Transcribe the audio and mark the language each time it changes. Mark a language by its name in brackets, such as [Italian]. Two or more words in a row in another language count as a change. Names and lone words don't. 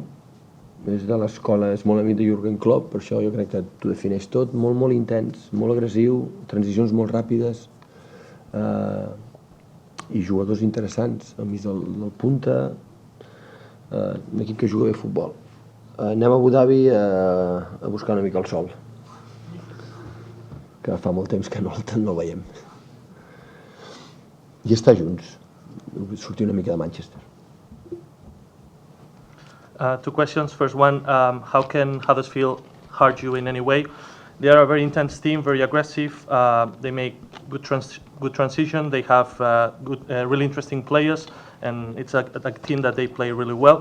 [Catalan] És de l'escola, és molt amic de Jürgen Klopp, per això jo crec que t'ho defineix tot, molt intens, molt agressiu, transicions molt ràpides, i jugadors interessants, a mig del punta, un equip que juga bé a futbol. Anem a Abu Dhabi a buscar una mica el sol, que fa molt temps que no el veiem. I estar junts, sortir una mica de Manchester. [English] Two questions. First one, how can Huddersfield hurt you in any way? They are a very intense team, very aggressive. They make good transition. They have really interesting players, and it's a team that they play really well.